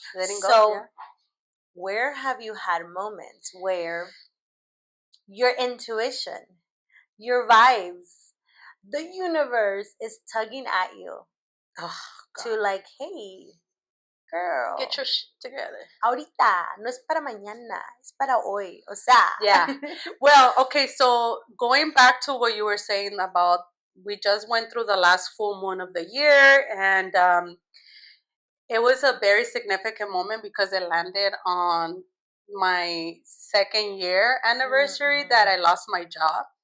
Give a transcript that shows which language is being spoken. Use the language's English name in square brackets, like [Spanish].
[English] Letting go. So, where have you had moments where your intuition, your vibes, the universe is tugging at you to like, hey, girl, get your shit together. [Spanish] Ahorita, no es para mañana, es para hoy. O sea. [English] Yeah. Well, okay, so going back to what you were saying about, we just went through the last full moon of the year, and it was a very significant moment because it landed on my second year anniversary that I lost my job.